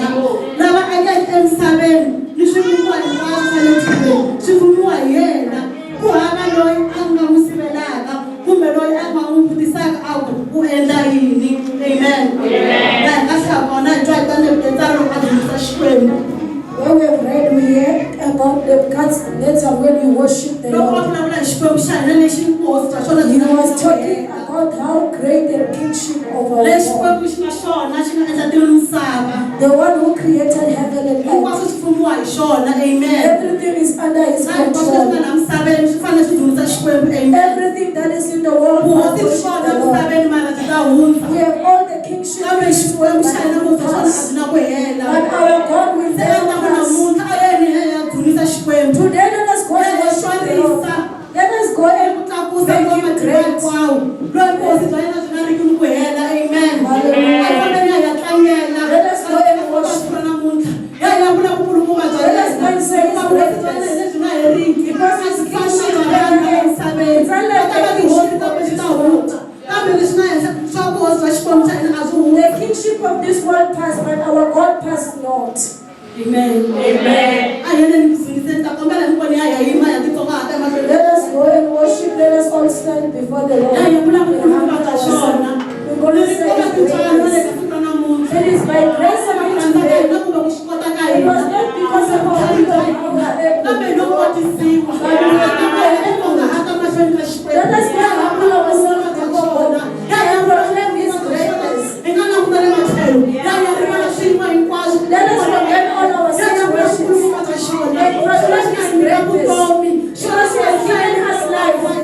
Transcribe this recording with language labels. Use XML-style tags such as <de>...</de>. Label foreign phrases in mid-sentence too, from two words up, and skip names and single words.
<ts>Lava akeke emisaveni ni swivumbiwa hinkwaswo swa le misaveni swi vumbiwa hi yena. Ku hava loyi a nga n'wi sivelaka kumbe loyi a nga n'wi vutisaka a ku u endla yini. Amen. Laha ka hlakona hi twa hi ta Nebukadnezar loko a dzunisa Xikwembu.</ts> <en>When we have read, we hear about Nebukadnezar when you worship the</en> <ts>Loko va</ts> <en>Lord.</en> <ts>vulavula hi Xikwembu xa hina lexi nkosi bya xona</ts> <en>He</en> <ts>byi nga</ts> <en>was talking about how great the kingship of our</en> <ts>lexi</ts> <en>God.</en> <ts>Xikwembu xi nga xona xi nga endla tilo misava.</ts> <en>The one who created heaven and</en> <ts>Hinkwaswo</ts> <en>earth.</en> <ts>swi fumiwa hi xona. Amen.</ts> <en>Everything is under his</en> <ts>Hinkwaswo leswi nga</ts> <en>control.</en> <ts>laha misaveni swi fanele swi dzunisa Xikwembu. Amen.</ts> <en>Everything that is in the world must</en> <ts>Vuhosi byi</ts> <en>worship</en> <ts>kona</ts> <en>the Lord.</en> <ts>misaveni mara byi ta hundza.</ts> <en>We have all the kingship</en> <ts>Kambe</ts> <en>in this</en> <ts>Xikwembu</ts> <en>world,</en> <ts>xa hina</ts> <en>but</en> <ts>ngopfu xona a</ts> <en>us.</en> <ts>byi na ku hela.</ts> <en>But our God will</en> <ts>Se</ts> <en>never</en> <ts>endla ku</ts> <en>pass.</en> <ts>namuntlha a yeni hi ya dzunisa Xikwembu.</ts> <en>Today, let us go and worship the Lord. Let us go and</en> <ts>Ku tlakusa</ts> <en>make</en> <ts>kwa</ts> <en>him</en> <ts>matimba</ts> <en>great.</en> <ts>hinkwawo. Loyi vuhosi bya yena byi nga riki ni ku hela. Amen. Hallelujah. A hi fambeni hi ya tlangela.</ts> <en>Let us go and worship.</en> <ts>Namuntlha hi ya vula ku kulukumba bya</ts> <en>Let us go and say his greatness.</en> <ts>byi nga heriki.</ts> <en>Because his kingship is</en> <ts>Kambe leswi nga henhla swa vuhosi bya Xikwembu xa hina a byi hundzi.</ts> <en>The kingship of this world passed, but our God passed not.</en> <ts>Amen. Amen. A hi yeleni ku dzunisa ta kombela hinkwenu hi ya yima ya titsonga ha ta emahlweni.</ts> <en>Let us go and worship. Let us all stand before the Lord.</en> <ts>Hi ya vula ku</ts> <en>We</en> <ts>kulukumba</ts> <en>humble</en> <ts>bya</ts> <en>ourselves.</en> <ts>xona.</ts> <en>We're going to</en> <ts>Leri</ts> <en>say</en> <ts>ko va</ts> <en>his</en> <ts>tintswalo na le</ts> <en>greatness.</en> <ts>ka siku ra namuntlha.</ts> <en>It is by grace and by</en> <ts>Tsandzeka</ts> <en>today.</en> <ts>hina kumbe ku swi kota ka</ts> <en>It was hina. not because of our will or our</en> <ts>Kambe</ts> <en>able.</en> <ts>loko kotisiwa.</ts> <en>Let us go and humble ourselves before God. And proclaim his greatness. Let us forget all our situations and proclaim his greatness. Because he has given us life.</en>